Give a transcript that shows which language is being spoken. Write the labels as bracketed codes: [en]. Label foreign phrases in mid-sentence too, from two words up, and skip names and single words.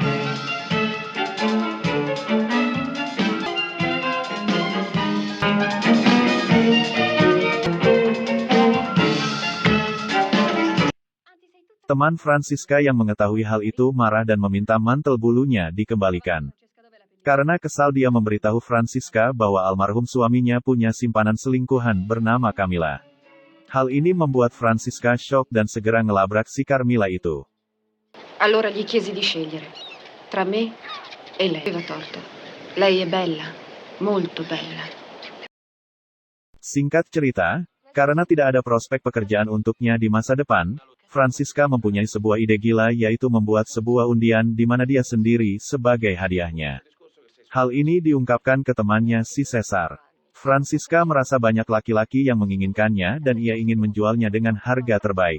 [id] Teman Francisca yang mengetahui hal itu marah dan meminta mantel bulunya dikembalikan. Karena kesal dia memberitahu Francisca bahwa almarhum suaminya punya simpanan selingkuhan bernama Camilla. Hal ini membuat Francisca shock dan segera ngelabrak si Carmilla itu. [it] Allora gli chiesi di scegliere tra me e lei. Aveva torto. Lei è bella, molto bella. [id] Singkat cerita, karena tidak ada prospek pekerjaan untuknya di masa depan, Francisca mempunyai sebuah ide gila yaitu membuat sebuah undian di mana dia sendiri sebagai hadiahnya. Hal ini diungkapkan ke temannya si Caesar. Francisca merasa banyak laki-laki yang menginginkannya dan ia ingin menjualnya dengan harga terbaik.